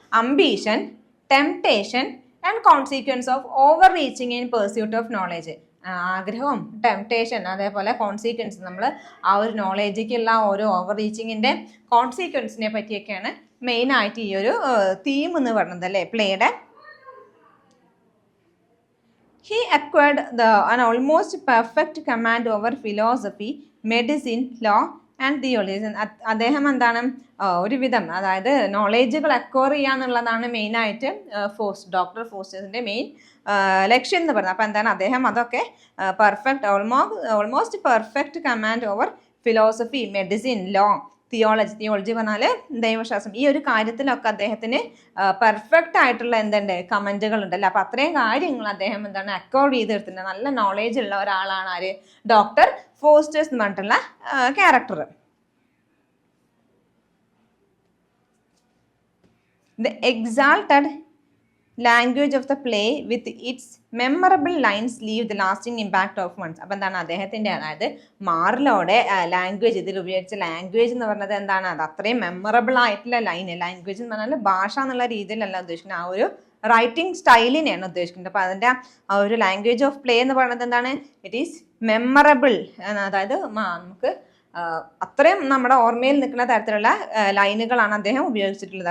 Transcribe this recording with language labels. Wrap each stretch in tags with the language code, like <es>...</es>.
<en>Ambition, temptation and consequence of over reaching in pursuit of knowledge.</en> <ml>ആഗ്രഹവും temptation അതേപോലെ consequence, നമ്മൾ ആ ഒരു നോളേജിലേക്കുള്ള ഓരോ ഓവർ റീച്ചിങ്ങിൻ്റെ കോൺസിക്വൻസിനെ പറ്റിയൊക്കെയാണ് മെയിനായിട്ട് ഈ ഒരു തീം എന്ന് പറയുന്നത് അല്ലേ പ്ലേയുടെ.</ml> <en>He acquired an almost perfect command over philosophy, medicine, law and theology.</en> <ml>അദ്ദേഹം എന്താണ് ഒരുവിധം അതായത് നോളേജുകൾ അക്വയർ ചെയ്യുക എന്നുള്ളതാണ് മെയിനായിട്ട് ഡോക്ടർ ഫോസ്റ്റേഴ്സിൻ്റെ മെയിൻ ലക്ഷ്യം എന്ന് പറയുന്നത്. അപ്പോൾ എന്താണ് അദ്ദേഹം അതൊക്കെ perfect almost perfect command over philosophy, medicine, law, theology പറഞ്ഞാൽ ദൈവശാസ്ത്രം, ഈ ഒരു കാര്യത്തിലൊക്കെ അദ്ദേഹത്തിന് പെർഫെക്റ്റ് ആയിട്ടുള്ള എന്തുണ്ട് കമൻറ്റുകൾ ഉണ്ടല്ലോ. അപ്പോൾ അത്രയും കാര്യങ്ങൾ അദ്ദേഹം എന്താണ് അക്വയർ ചെയ്തെടുത്തിട്ടുണ്ട്. നല്ല നോളേജ് ഉള്ള ഒരാളാണ് ആര്? ഡോക്ടർ ഫോസ്റ്റേഴ്സ് എന്ന് പറഞ്ഞിട്ടുള്ള character.</ml> <en>The exalted language of the play with its memorable lines leave the lasting impact of months.</en> <ml>അപ്പം എന്താണ് അദ്ദേഹത്തിൻ്റെ അതായത് മാർലോയുടെ ലാംഗ്വേജ്, ഇതിൽ ഉപയോഗിച്ച ലാംഗ്വേജ് എന്ന് പറഞ്ഞത് എന്താണ്? അത് അത്രയും മെമ്മറബിൾ ആയിട്ടുള്ള ലൈന്. ലാംഗ്വേജ് എന്ന് പറഞ്ഞാൽ ഭാഷ എന്നുള്ള രീതിയിലല്ല ഉദ്ദേശിക്കുന്നത്, ആ ഒരു റൈറ്റിംഗ് സ്റ്റൈലിനെയാണ് ഉദ്ദേശിക്കുന്നത്. അപ്പോൾ അതിൻ്റെ ആ ഒരു ലാംഗ്വേജ് ഓഫ് പ്ലേ എന്ന് പറയുന്നത് എന്താണ്?</ml> <en>it is memorable,</en> <ml>അതായത് നമുക്ക് അത്രയും നമ്മുടെ ഓർമ്മയിൽ നിൽക്കുന്ന തരത്തിലുള്ള ലൈനുകളാണ് അദ്ദേഹം ഉപയോഗിച്ചിട്ടുള്ളത്.</ml>